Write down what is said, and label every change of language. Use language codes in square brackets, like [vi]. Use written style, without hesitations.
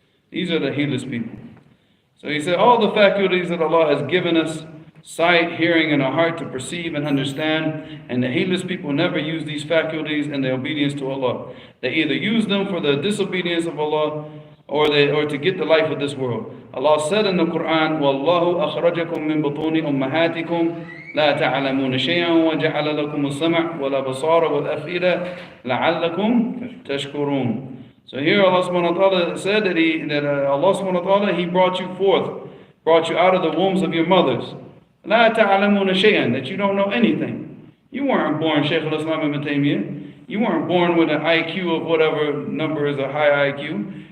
[en] These are the heedless people. So he said, all the faculties that Allah has given us, sight, hearing, and a heart to perceive and understand, and the heedless people never use these faculties in their obedience to Allah. They either use them for the disobedience of Allah, or to get the life of this world. Allah said in the Quran, [ar] وَاللَّهُ أَخْرَجَكُم مِّن بُطُونِ أُمَّهَاتِكُمْ لَا تَعْلَمُونَ شَيْئًا وَجَعَلَ لَكُمُ السَّمْعَ وَالْأَبْصَارَ وَالْأَفْئِدَةَ لَعَلَّكُمْ تَشْكُرُونَ. [en] So here Allah subhanahu wa ta'ala said that Allah subhanahu wa ta'ala, He brought you forth, brought you out of the wombs of your mothers. [ar] لَا تَعْلَمُونَ شَيْئًا, [en] that you don't know anything. You weren't born, Shaykh al-Islam ibn Taymiyyah. You weren't born with an IQ of whatever number is a high IQ.